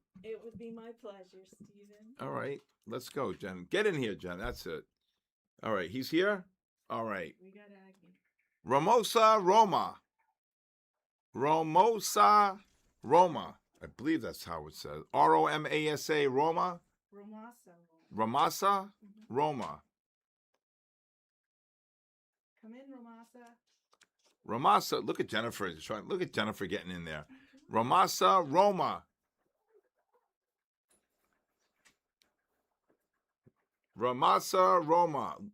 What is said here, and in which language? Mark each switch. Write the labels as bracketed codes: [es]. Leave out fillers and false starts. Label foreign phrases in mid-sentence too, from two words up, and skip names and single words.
[en] It would be my pleasure, Stephen. All right. Let's go, Jen. Get in here, Jen. That's it. All right. He's here? All right. We got Agni. Ramosa Roma. Ramosa Roma. I believe that's how it says. Romasa Roma. Ramasa. Ramasa Roma. Come in, Ramasa. Ramasa. Look at Jennifer. Look at Jennifer getting in there. Ramasa Roma. Ramasa Roma.